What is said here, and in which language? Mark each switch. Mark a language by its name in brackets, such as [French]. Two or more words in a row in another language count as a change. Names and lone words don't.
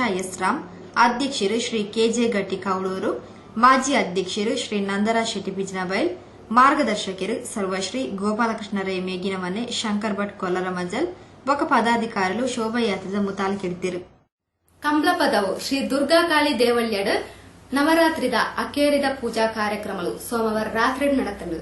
[Tulu] ಎಸ್ ರಾಮ್, ಅಧ್ಯಕ್ಷರು ಶ್ರೀ ಕೆಜೆ ಗಟ್ಟಿ ಕೌಳೂರು, ಮಾಜಿ ಅಧ್ಯಕ್ಷರು ಶ್ರೀ ನಂದರಾಜ್ ಶೆಟ್ಟಿ ಬಿಜ್ನಬೈಲ್, ಮಾರ್ಗದರ್ಶಕರು ಸರ್ವಶ್ರೀ ಗೋಪಾಲಕೃಷ್ಣ ರೈ ಮೇಗಿನಮನೆ, ಶಂಕರ್ ಭಟ್ ಕೊಲ್ಲರ ಮಜಲ್ ಬೊಕ್ಕ ಪದಾಧಿಕಾರಿಗಳು ಶೋಭಾಯಾತ್ರೆದ ಮುತಾಲಿಕೆಡ್ತಿರು. ಕಂಬ್ಲಪದವು ಶ್ರೀ ದುರ್ಗಾಕಾಳಿ ದೇವಳ್ಯಡ್ ನವರಾತ್ರಿದ ಅಕೇರಿದ ಪೂಜಾ ಕಾರ್ಯಕ್ರಮಗಳು ಸೋಮವಾರ ರಾತ್ರಿ ನಡೆತಂಡು.